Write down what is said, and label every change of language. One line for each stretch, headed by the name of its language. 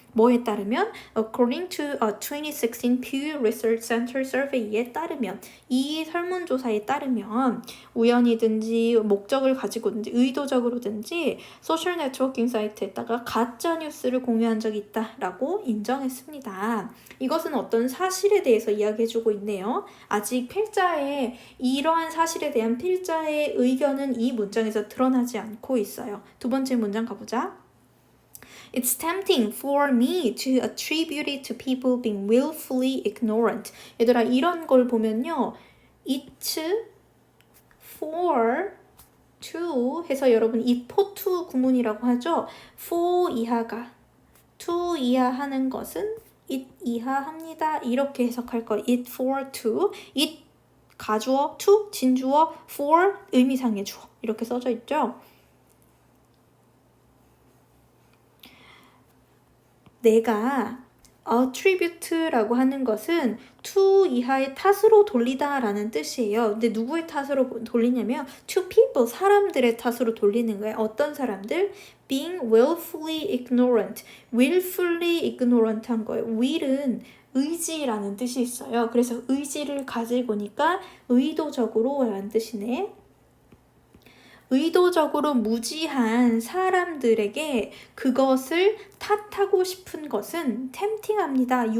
Korean: 뭐에 따르면
English: according to a 2016 Pew Research Center survey
Korean: 에 따르면, 이 설문조사에 따르면 우연이든지 목적을 가지고든지 의도적으로든지 소셜 네트워킹 사이트에다가 가짜 뉴스를 공유한 적이 있다라고 인정했습니다. 이것은 어떤 사실에 대해서 이야기해주고 있네요. 아직 이러한 사실에 대한 필자의 의견은 이 문장에서 드러나지 않고 있어요. 두 번째 문장 가보자.
English: It's tempting for me to attribute it to people being willfully ignorant.
Korean: 얘들아, 이런 걸 보면요. It's for to 해서 여러분 이 for to 구문이라고 하죠. for 이하가 to 이하 하는 것은 it 이하합니다. 이렇게 해석할 거예요. it for to. it 가주어, to 진주어, for 의미상의 주어. 이렇게 써져 있죠. 내가 attribute라고 하는 것은 to 이하의 탓으로 돌리다 라는 뜻이에요. 근데 누구의 탓으로 돌리냐면 to people, 사람들의 탓으로 돌리는 거예요. 어떤 사람들?
English: being willfully ignorant.
Korean: willfully ignorant 한 거예요. will은 의지라는 뜻이 있어요. 그래서 의지를 가지고니까 의도적으로 라는 뜻이네. 의도적으로 무지한 사람들에게 그것을 탓하고 싶은 것은 템팅합니다.